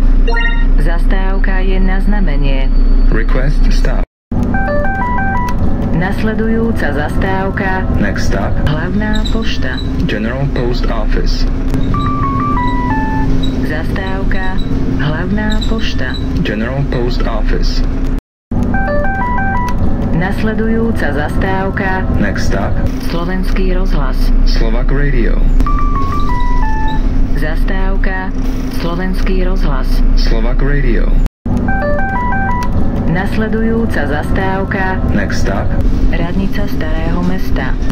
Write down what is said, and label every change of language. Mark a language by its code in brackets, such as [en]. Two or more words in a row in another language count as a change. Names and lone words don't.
[sk] Zastávka je na znamenie. [en] Request to stop. [sk] Nasledujúca zastávka [en] Next stop. [sk] Hlavná pošta. [en] General Post Office. [sk] Zastávka Hlavná pošta. [en] General Post Office. [sk] Nasledujúca zastávka [en] Next stop. [sk] Slovenský rozhlas. [en] Slovak Radio. [sk] Zastávka Slovenský rozhlas. [en] Slovak Radio. [sk] Nasledujúca zastávka [en] Next stop. [sk] Radnica Starého mesta.